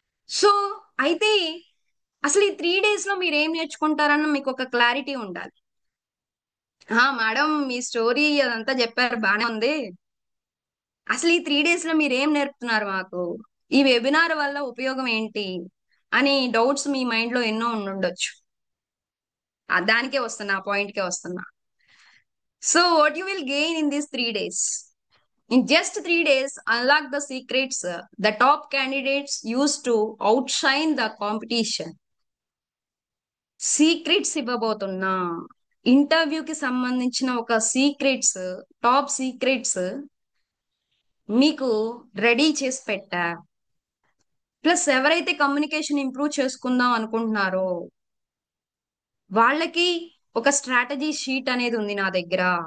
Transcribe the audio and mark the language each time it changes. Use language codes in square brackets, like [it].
[te] So అయితే అసలు ఈ 3 days లో మీరు ఏం నేర్చుకుంటారన్న మీకు ఒక క్లారిటీ ఉండాలి. మేడం మీ స్టోరీ అదంతా చెప్పారు బానే ఉంది. అసలు ఈ 3 days లో మీరు ఏం నేర్పుతున్నారు మాకు? ఈ వెబినార్ వల్ల ఉపయోగం ఏంటి అని డౌట్స్ మీ మైండ్ లో ఎన్నో ఉండుండొచ్చు. దానికే వస్తున్నా, ఆ పాయింట్ కే వస్తున్నా. [en] So, what you will gain in these 3 days? In just 3 days, unlock the secrets the top candidates used to outshine the competition. [te] Secrets ఇవ్వబోతున్నా. ఇంటర్వ్యూకి సంబంధించిన ఒక సీక్రెట్స్, టాప్ సీక్రెట్స్ మీకు రెడీ చేసి పెట్టా. ప్లస్ ఎవరైతే కమ్యూనికేషన్ ఇంప్రూవ్ చేసుకుందాం అనుకుంటున్నారో వాళ్ళకి ఒక స్ట్రాటజీ షీట్ అనేది ఉంది నా దగ్గర.